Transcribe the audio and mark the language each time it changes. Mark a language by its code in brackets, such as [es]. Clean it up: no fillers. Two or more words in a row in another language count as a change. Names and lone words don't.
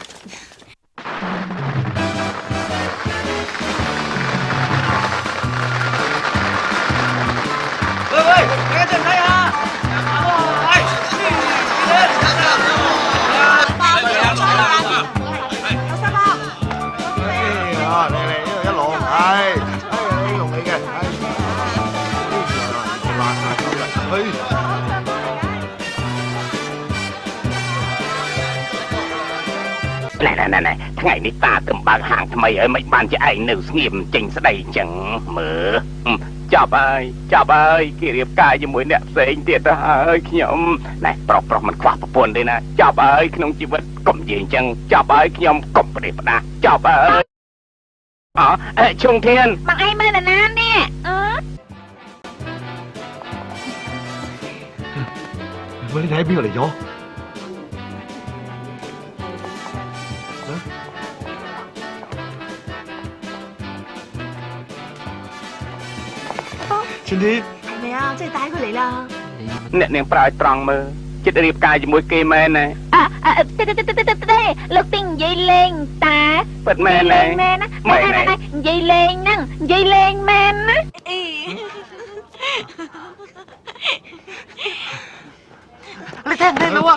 [yue] 喂，大家再睇下。嚟一路係用你嘅，爛晒咗啦， [km] ណែថ្ងៃនេះតាទៅបើកហាងថ្មីហើយមិនបានជាឯងនៅស្ងៀមចេញស្ដីអញ្ចឹងមើលចាប់ហើយគេរៀបការជាមួយអ្នកផ្សេងទៀតទៅហើយខ្ញុំណែប្រុសមិនខ្វះប្រពន្ធទេណាចាប់ហើយក្នុងជីវិតកុំនិយាយអញ្ចឹងចាប់ហើយខ្ញុំកុំប្រេះផ្ដាស់ចាប់ហើយឈុងធាន បងឯងមើលណានេះ [yue] 喂，你睇邊個嚟咗？春天，係咪啊？即係帶佢嚟啦！ [km] អ្នកនាងប្រើឲ្យត្រង់មើលចិត្តរៀបការជាមួយគេមែនណា ទេលោកទីងនិយាយលេងតា ពិតមែនណា មែនណានិយាយលេងហ្នឹងនិយាយលេងមែនណា [yue] 你聽唔聽到啊？